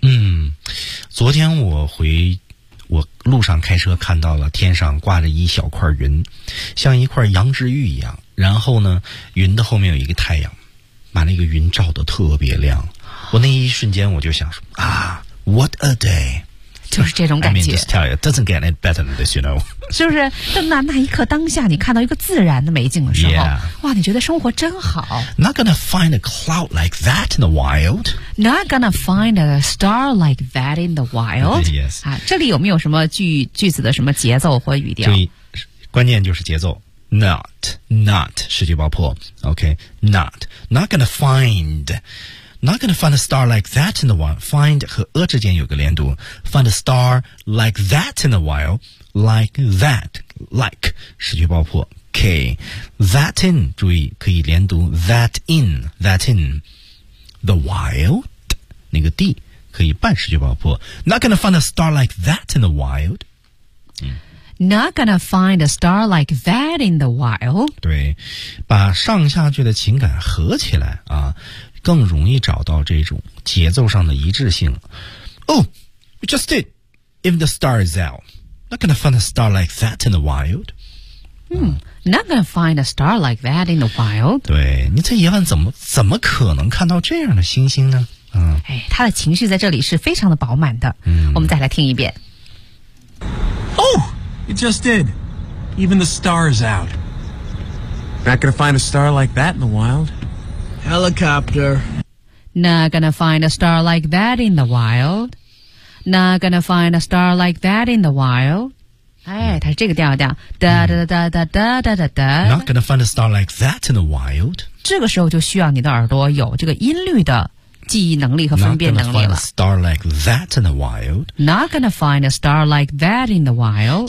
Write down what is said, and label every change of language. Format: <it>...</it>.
<zh>嗯，昨天我路上开车看到了天上挂着一小块云，像一块羊脂玉一样。然后呢，云的后面有一个太阳，把那个云照得特别亮。我那一瞬间我就想说啊 ，</zh> <en>What a day！</en> <zh>就是这种感觉。</zh> <en>I mean, just tell you, doesn't get any better than this, you know？</en> <zh>就是那一刻当下，你看到一个自然的美景的时候，</zh> <en>yeah.</en> <zh>哇，你觉得生活真好。</zh> <en>Not gonna find a cloud like that in the wild. Not gonna find a star like that in the wild. Yes.</en> <zh>啊，这里有没有什么句子的什么节奏或语调？注意，关键就是节奏。Not 视觉爆破。OK.</zh> <en>Not gonna find. Not gonna find a star like that in the wild.</en> <zh>Find 和a之间有个连读。</zh> <en>Find a star like that in the wild. Like that. Like.</en> <zh>视觉爆破。</zh> <en>K. That in.</en> <zh>注意可以连读。</zh> <en>That in. The wild.</en> <zh>那个 D. 可以半视觉爆破。</zh> <en>Not gonna find a star like that in the wild.、嗯、 Not gonna find a star like that in the wild.</en> <zh>对。把上下句的情感合起来啊。更容易找到这种节奏上的一致性。</zh> <en>Oh, we just did. Even the star is out. Not gonna find a star like that in the wild. Not gonna find a star like that in the wild.</en> <zh>对，你在野外怎么可能看到这样的星星呢？嗯，哎，他的情绪在这里是非常的饱满的。嗯，我们再来听一遍。</zh> <en>Oh, it just did. Even the star is out. Not gonna find a star like that in the wild. Helicopter. Not gonna find a star like that in the wild. Not gonna find a star like that in the wild.</en> <zh>哎，它是这个调调，哒哒哒哒哒哒哒哒。</zh> <en>Not gonna find a star like that in the wild。</en> <zh>这个时候就需要你的耳朵有这个音律的记忆能力和分辨能力了。</zh> <en>Not gonna find a star like that in the wild。 Not gonna find a star like that in the wild。</en>